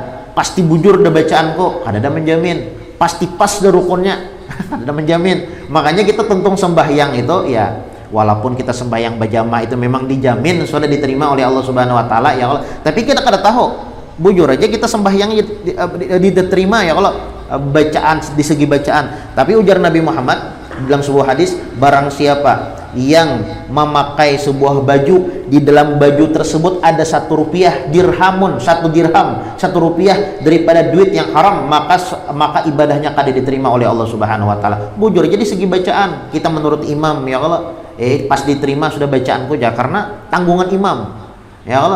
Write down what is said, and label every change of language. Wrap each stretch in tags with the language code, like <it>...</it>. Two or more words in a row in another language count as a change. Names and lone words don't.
<bjn>Pasti bujur da bacaanku, ada menjamin. Pasti pas da rukunnya, ada menjamin.</bjn> <id>Makanya kita tentung sembahyang itu ya, walaupun kita sembahyang berjamaah itu memang dijamin sudah diterima oleh Allah</id> <ar>سبحانه وتعالى</ar> <id>ya Allah.</id> <bjn>Tapi kita kada tahu, bujur aja kita sembahyang diterima ya Allah, bacaan di segi bacaan. Tapi ujar Nabi Muhammad dalam sebuah hadis, barang siapa yang memakai sebuah baju, di dalam baju tersebut ada 1 rupiah dirhamun, 1 dirham, 1 rupiah daripada duit yang haram, maka ibadahnya kada diterima oleh Allah</bjn> <ar>سبحانه وتعالى.</ar> <bjn>Bujur jadi segi bacaan kita menurut imam ya Allah, pas diterima sudah bacaanku ya, karena tanggungan imam ya Allah.</bjn>